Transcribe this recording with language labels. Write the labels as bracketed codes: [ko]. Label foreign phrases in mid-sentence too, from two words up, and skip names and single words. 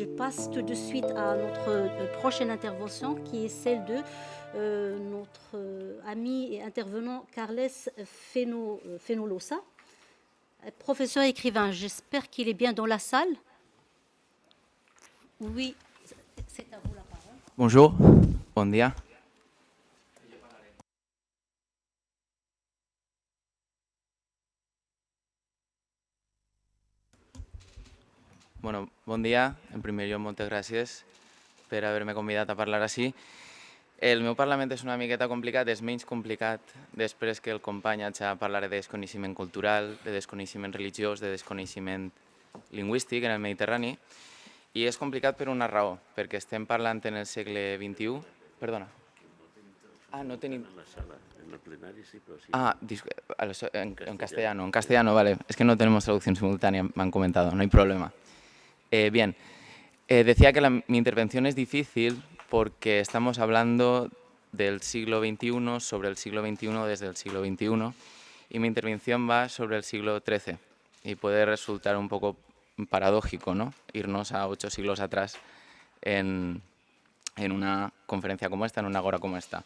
[fr] passe tout de suite à notre prochaine intervention, qui est celle de notre ami et intervenant Carles Fenolosa, professeur écrivain. J'espère qu'il est bien dans la salle. Oui, c'est à vous la parole. Bonjour, [ca] bon día. Bueno, bon dia. En primer lloc, moltes gràcies per haver-me convidat a parlar així. El meu parlament és una miqueta complicat, és menys complicat després que el company ja parlaré de desconeixement cultural, de desconeixement religiós, de desconeixement lingüístic en el Mediterrani, i és complicat per una raó, perquè estem parlant en el segle XXI. Perdona. Ah, no tenim... En la sala, en el plenari sí, [es] pero sí. Ah, en castellano, vale. Es que no tenemos traducción simultánea, me han comentado, no hay problema. Bien, decía que mi intervención es difícil porque estamos hablando del siglo XXI, sobre el siglo XXI desde el siglo XXI, y mi intervención va sobre el siglo XIII, y puede resultar un poco paradójico, ¿no?, irnos a 8 siglos atrás en una conferencia como esta, en una agora como esta.